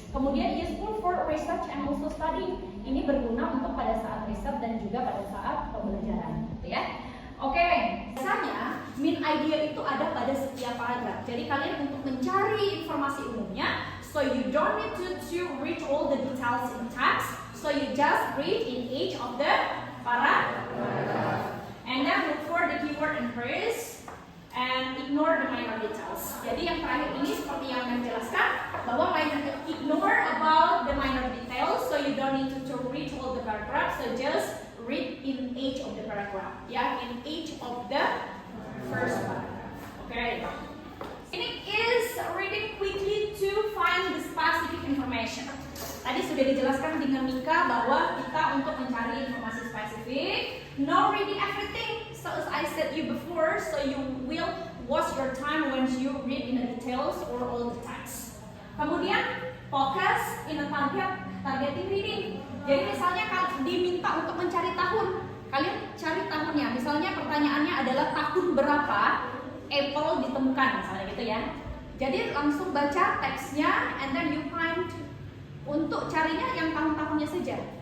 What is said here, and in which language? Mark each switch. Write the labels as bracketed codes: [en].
[en] Kemudian useful for research and also study. [id] Ini berguna untuk pada saat riset dan juga pada saat pembelajaran, gitu ya. Oke, biasanya main idea itu ada pada setiap paragraf. Jadi kalian untuk mencari informasi umumnya, [en] so you don't need to read all the details in text. So you just read in each of the paragraph. And then look for the keyword and phrase and ignore the minor details. [id] Jadi yang terakhir ini seperti yang saya jelaskan bahwa [en] ignore about the minor details, so you don't need to read all the paragraphs. So just read in each of the paragraph, ya, in each of the first paragraph. Okay. Ini is reading quickly to find the specific information. [id] Tadi sudah dijelaskan dengan Mika bahwa kita untuk mencari informasi spesifik, [en] no reading everything. So as I said you before, so you will waste your time when you read in the details or all the text. Kemudian focus in a targeting reading. [id] Jadi misalnya kalau diminta untuk mencari tahun, kalian cari tahunnya. Misalnya pertanyaannya adalah tahun berapa Apple ditemukan, misalnya gitu ya. Jadi langsung baca teksnya [en] and then you find, [id] untuk carinya yang tahun-tahunnya saja.